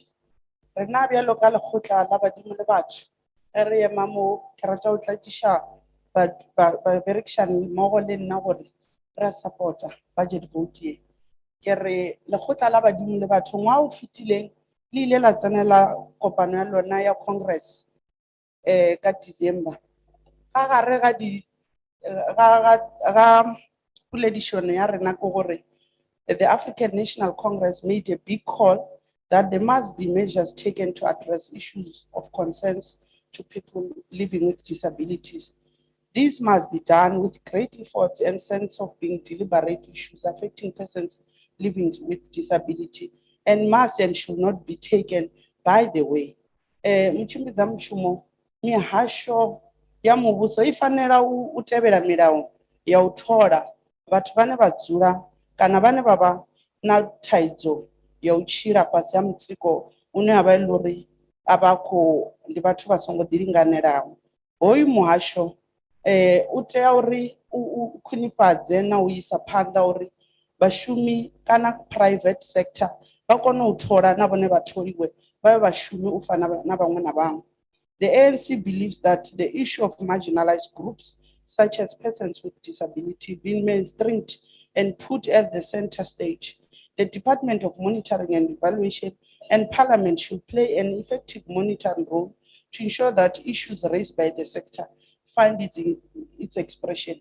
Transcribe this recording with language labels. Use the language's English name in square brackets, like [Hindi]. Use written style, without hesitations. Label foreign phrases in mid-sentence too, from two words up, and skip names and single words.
[Northern Sotho] Rena bjalo ka lekgotla la badimo le batho re ema mo, ke rata go tlakiša baberekišani mmogo le nna gore re support-a budget vote ye. Ke re lekgotla la badimo le batho ngwa o fetileng le ile la tsenela kopano ya lona ya Congress ka December. Ka gare ga poledišono ya rena ke gore [English] the African National Congress made a big call that there must be measures taken to address issues of concerns to people living with disabilities. This must be done with great effort and sense of being deliberate issues affecting persons living with disability and must and should not be taken by the way. [Venda] Mtshimbidza mushumo mihasho ya muvhuso I fanela u tevhela milayo ya u thola vhathu vhane vha dzula kana vhane vha vha na thaidzo ya u tshila fhasi ha mutsiko une ha vha uri a vha khou ndi vhathu vha songo ḓilinganelaho. Hoyu muhasho u tea uri u khwinifhadze na u isa phanḓa uri vhashumi kana [English] private sector [Venda] vha kone u thola na vhone vhatholiwe vha vhe vhashumi u fana na vhaṅwe na vhaṅwe. [English] The ANC believes that the issue of marginalized groups such as persons with disability being mainstreamed and put at the center stage. The Department of Monitoring and Evaluation and Parliament should play an effective monitoring role to ensure that issues raised by the sector find its expression.